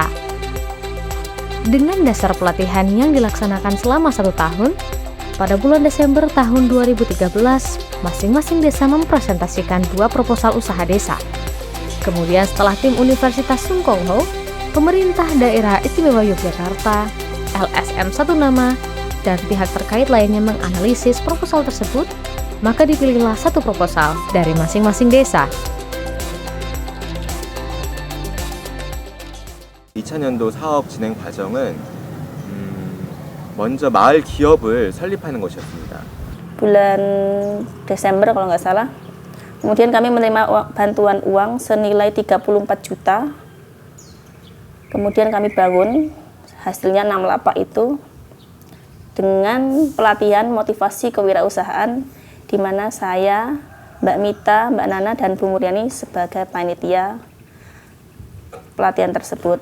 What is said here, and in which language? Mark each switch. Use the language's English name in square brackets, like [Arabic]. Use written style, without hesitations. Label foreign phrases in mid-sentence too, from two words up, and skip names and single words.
[Indonesian] Dengan dasar pelatihan yang dilaksanakan selama 1 tahun, pada bulan Desember tahun 2013, masing-masing desa mempresentasikan 2 proposal usaha desa. Kemudian setelah tim Universitas Sungkongho, pemerintah daerah istimewa Yogyakarta, LSM 1 Nama, dan pihak terkait lainnya menganalisis proposal tersebut, maka dipilihlah 1 proposal dari masing-masing desa. [Korean] 2000년도 사업 진행 과정은 먼저 마을 기업을 설립하는 것이었습니다. [Indonesian] Bulan Desember kalau nggak salah. Kemudian kami menerima bantuan uang senilai 34 juta. Kemudian kami bangun, hasilnya 6 lapak itu dengan pelatihan motivasi kewirausahaan, di mana saya, Mbak Mita, Mbak Nana, dan Bu Muryani sebagai panitia pelatihan tersebut.